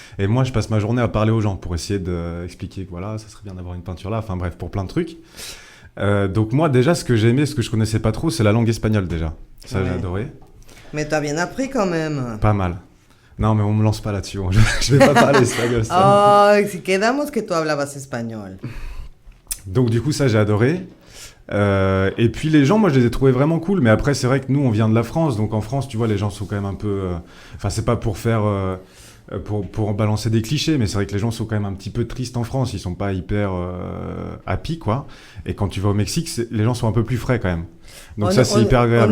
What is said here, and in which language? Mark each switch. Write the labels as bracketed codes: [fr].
[fr] Et moi je passe ma journée à parler aux gens pour essayer d'expliquer que voilà, ça serait bien d'avoir une peinture là. Enfin bref, pour plein de trucs. Donc moi déjà ce que j'ai aimé, ce que je connaissais pas trop, c'est la langue espagnole déjà. Ça j'ai Ouais. adoré. Mais t'as bien appris quand même. Pas mal. Non mais on me lance pas là-dessus. Je vais pas parler espagnol. ça. [es] Oh, si quedamos que tú hablabas español. [fr] Donc du coup ça j'ai adoré. Et puis les gens, moi je les ai trouvés vraiment cool, mais après c'est vrai que nous on vient de la France, donc en France tu vois les gens sont quand même un peu, enfin c'est pas pour faire, pour balancer des clichés, mais c'est vrai que les gens sont quand même un petit peu tristes en France, ils sont pas hyper happy quoi, et quand tu vas au Mexique les gens sont un peu plus frais quand même, donc ça c'est hyper agréable.